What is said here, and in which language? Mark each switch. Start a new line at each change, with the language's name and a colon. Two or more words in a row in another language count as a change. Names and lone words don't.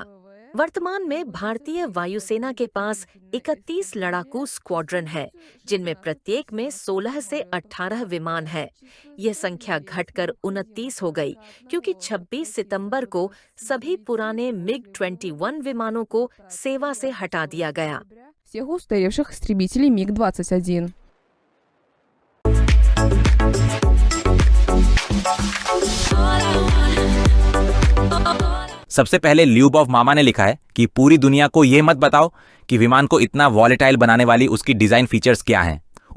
Hindi: वर्तमान में भारतीय वायुसेना के पास 31 लड़ाकू स्क्वाड्रन है, जिनमें प्रत्येक में 16 से 18 विमान है। यह संख्या घटकर 29 हो गई क्योंकि 26 सितंबर को सभी पुराने MiG-21 विमानों को सेवा से हटा दिया गया।
Russian: Всех устаревших истребителей MiG-21.
Hindi: सबसे पहले ल्यूबॉव मामा ने लिखा है कि पूरी दुनिया को यह मत बताओ कि विमान को इतना वॉलेटाइल बनाने वाली उसकी
English: design features
Hindi: क्या हैं।